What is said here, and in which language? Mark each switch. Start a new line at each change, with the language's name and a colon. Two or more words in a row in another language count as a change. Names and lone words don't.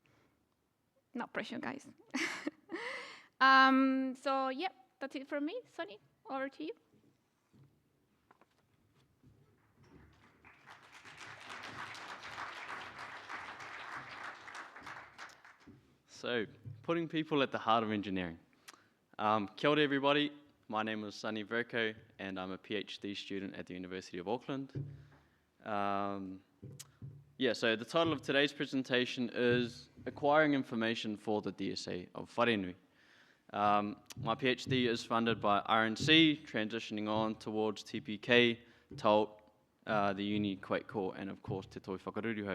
English: No pressure, guys. So yeah, that's it from me. Sonny, over to you. So, putting people at the heart of engineering.
Māori: Kia ora
English: everybody, my name is Sonny Vercoe and I'm a PhD student at the University of Auckland. So the title of today's presentation is acquiring information for the DSA of Wharenui. My PhD is funded by RNC, transitioning on towards TPK, TALT, the Uni Quake Core, and of course Te Toi Whakaruruhau.